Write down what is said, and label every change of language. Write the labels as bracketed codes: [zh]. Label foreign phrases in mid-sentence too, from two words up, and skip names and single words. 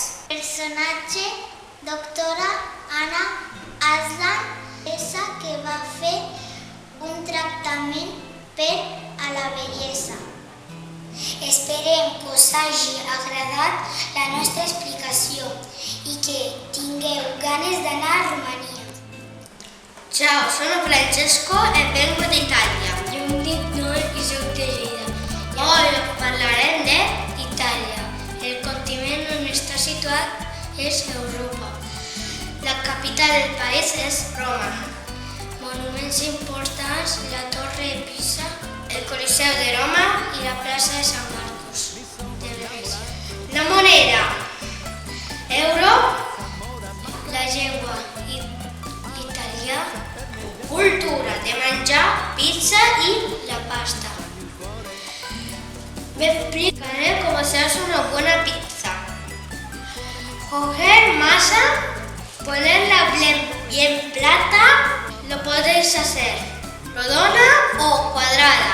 [ca] Personatge, doctora Anna Aslan, essa que va fer un tractament per a la bellesa. Esperem que us hagi agradat la nostra explicació i que tingueu ganes d'anar a Romania. [it] Ciao, sono Francesco e vengo d'Italia. [ca] Jo em dic Noel i soc de Lleida. Hoy parlarem de Itàlia. El continent on està situat és Europa. la capital del país es Roma, Monuments importants, la Torre de Pisa el Coliseo de Roma i la plaça de Sant Marcos de Venècia. la moneda, euro, La llengua italià, cultura de menjar, pizza y la pasta. [es] me explicaré cómo se hace una buena pizza. Coger masa, ponerla bien plata, lo podéis hacer rodona o cuadrada.